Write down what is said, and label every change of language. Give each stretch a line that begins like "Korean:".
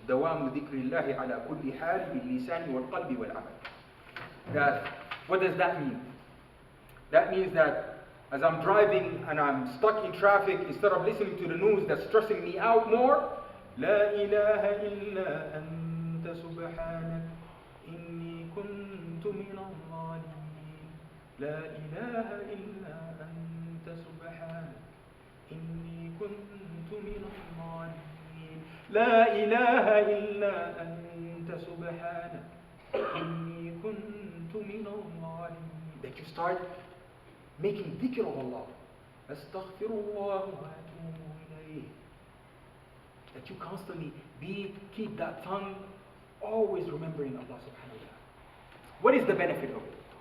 Arabic: دَوَامُ ذِكْرِ اللَّهِ عَلَى كُلِّ حَالٍ بِاللِّسَانِ وَالْقَلْبِ وَالْعَمَلِ.
English: What does that mean? That means that as I'm driving and I'm stuck in traffic, instead of listening to the news that's stressing me out more,
Arabic: لا إله إلا أنت سبحانك إني كنت من الظالمين. لا إله إلا أنت سبحانك إني كنت من الظالمين. لا إله إلا أنت سبحانك إني كنت من الظالمين.
English: That you start making dhikr of Allah.
Arabic: أستغفر الله وأتوب إليه.
English: That you constantly keep that tongue always remembering Allah subhanahu wa ta'ala. What is the benefit of it?